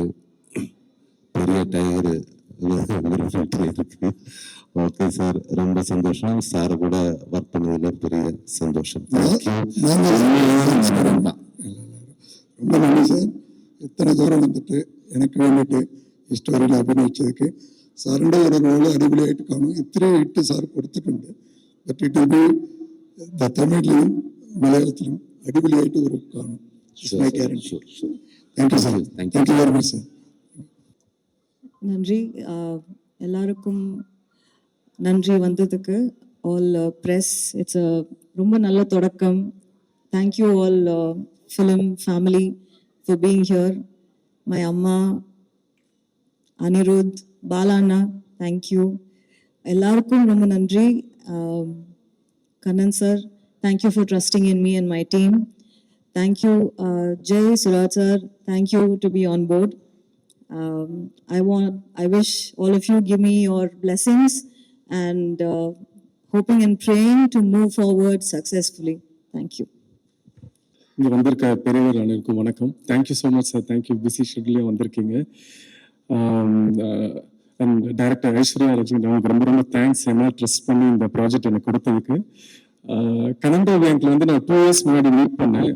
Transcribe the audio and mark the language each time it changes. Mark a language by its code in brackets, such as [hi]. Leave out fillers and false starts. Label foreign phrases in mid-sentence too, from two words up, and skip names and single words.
[ta] பெரிய டைகர் வீட்டிலே இருக்கு. ஓகே சார், ரொம்ப சந்தோஷம். சார் கூட ஒர்க் பண்ணதுல பெரிய சந்தோஷம். ரொம்ப நன்றி சார். இத்தனை தூரம் வந்துட்டு எனக்கு வேண்டிட்டு [ml] ഹിസ്റ്റോറിയിൽ അഭിനയിച്ചതൊക്കെ സാറിൻ്റെ ഒരു റോള് അടിപൊളിയായിട്ട് കാണും. ഇത്രയും ഇട്ട് സാർ കൊടുത്തിട്ടുണ്ട്. [en] but it will be [ml] തമിഴിലും മലയാളത്തിലും അടിപൊളിയായിട്ട് ഒരു കാണും. [en] Thank you sir. Thank you very much sir. [ta] நன்றி. எல்லாருக்கும் நன்றி வந்ததுக்கு. [en] All press, it's [ta] ரொம்ப நல்ல தொடக்கம். [en] Thank you all film family for being here. [ta] மை அம்மா, அனிருத், பாலாண்ணா, தேங்க்யூ. எல்லாருக்கும் ரொம்ப நன்றி. கண்ணன் சார், [en] Thank you for trusting in me and my team. Thank you, Jay, Suraj sir. Thank you to be on board. I wish all of you give me your blessings and hoping and praying to move forward successfully. Thank you. [ta] இங்கே வந்திருக்க பெரியவர் அனைவருக்கும் வணக்கம். [en] Thank you so much sir. Thank you. Busy schedule வந்திருக்கீங்க. and director [ta] ஐஸ்வர்யா ராஜன் அவங்களுக்கு ரொம்ப ரொம்ப தேங்க்ஸ். என்ன ட்ரஸ்ட் பண்ணி இந்த ப்ராஜெக்ட் எனக்கு கொடுத்ததுக்கு. கனண்டா பேங்க்ல வந்து நான் 2 இயர்ஸ் முன்னாடி மீட் பண்ணேன்.